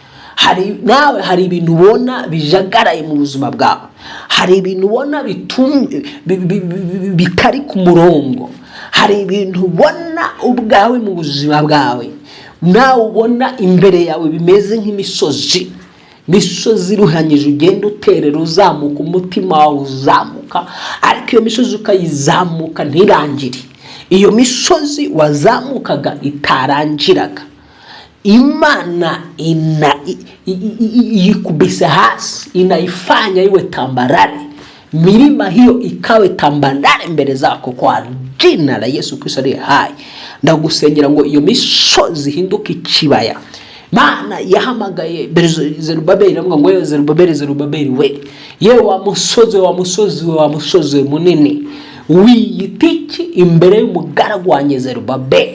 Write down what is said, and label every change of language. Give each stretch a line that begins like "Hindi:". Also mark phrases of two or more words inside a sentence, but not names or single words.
Kinyarwanda: Hari ibintu ubona bijagaraye mu buzima bwawe, hari ibintu ubona bitari ku murongo, hari ibintu ubona ubwawe mu buzima bwawe, nawe ubona imbere yawe bimeze nk'imisozi, misozi iruhanyije ugenda uterera uzamuka, umutima wawe uzamuka, ariko iyo misozi ukayizamuka ntirangire. Iyo misozi wazamukaga itarangiraga, Imana yikubise hasi,
Swahili: inaifanya iwe tambarare, milima hiyo ikawe tambarare mbele zako kwa jina la Yesu Kristo aliye hai.
Kinyarwanda: Ndagusengera ngo iyo misozi hinduke ikibaya. Mana yahamagaye Zerubabeli, namwe ngo Zerubabeli we, yewe wa musozi munini, wiyitiki imbere y'umugaragu wanjye Zerubabeli.